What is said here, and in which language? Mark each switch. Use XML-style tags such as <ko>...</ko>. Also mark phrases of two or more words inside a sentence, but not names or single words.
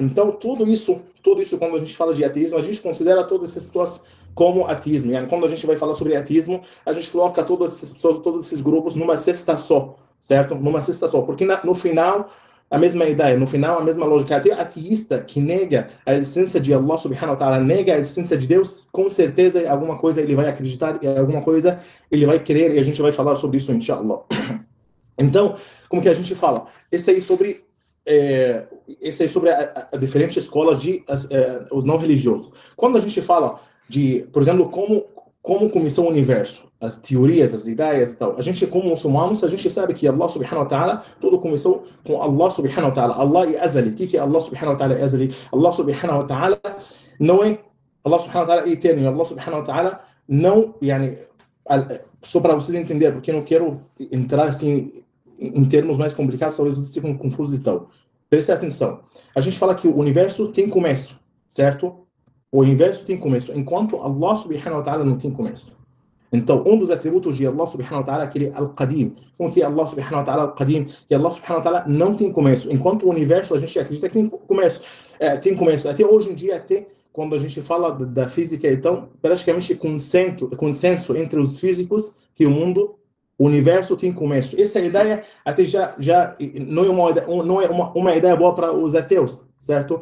<pt>Então tudo isso, quando a gente fala de ateísmo, a gente considera todas essas pessoas como ateísmo. E quando a gente vai falar sobre ateísmo, a gente coloca todas essas pessoas, todos esses grupos numa cesta só, certo? Numa cesta só. Porque no final, a mesma ideia, no final, a mesma lógica. Até ateísta que nega a existência de</pt> <ar>الله سبحانه وتعالى,</ar> <pt>nega a existência de Deus, com certeza alguma coisa ele vai acreditar, e alguma coisa ele vai crer, e a gente vai falar sobre isso, inshallah. Então, como que a gente fala? Esse aí sobre esse aí sobre a diferentes escolas de os não religiosos. Quando a gente fala de, por exemplo, como começou o universo, as teorias, as ideias e tal, a gente como muçulmanos, a gente sabe que</pt> <ar>الله سبحانه وتعالى,</ar> <pt>tudo começou com</pt> <ar>الله سبحانه وتعالى.</ar> <pt>Allah é azali. O que é</pt> <ar>الله سبحانه وتعالى</ar> <pt>é azali?</pt> <ar>الله سبحانه وتعالى</ar> <pt>não é,</pt> <ar>الله سبحانه وتعالى</ar> <pt>é eterno,</pt> <ar>الله سبحانه وتعالى</ar> <pt>não, yani, só para vocês entenderem, porque eu não quero entrar assim em termos mais complicados, talvez vocês fiquem confusos e tal. Preste atenção. A gente fala que o universo tem começo, certo? O universo tem começo, enquanto</pt> <ar>الله سبحانه وتعالى</ar> <pt>não tem começo. Então, um dos atributos de</pt> <ar>الله سبحانه وتعالى</ar> <pt>é aquele Al-Qadim. Como que</pt> <ar>الله سبحانه وتعالى القديم?</ar> <pt>Que</pt> <ar>الله سبحانه وتعالى</ar> <pt>não tem começo. Enquanto o universo, a gente acredita que tem começo. Tem começo. Até hoje em dia, até quando a gente fala da física, então, praticamente consenso entre os físicos que o universo tem começo. Essa ideia até já não é uma ideia boa para os ateus, certo?</pt>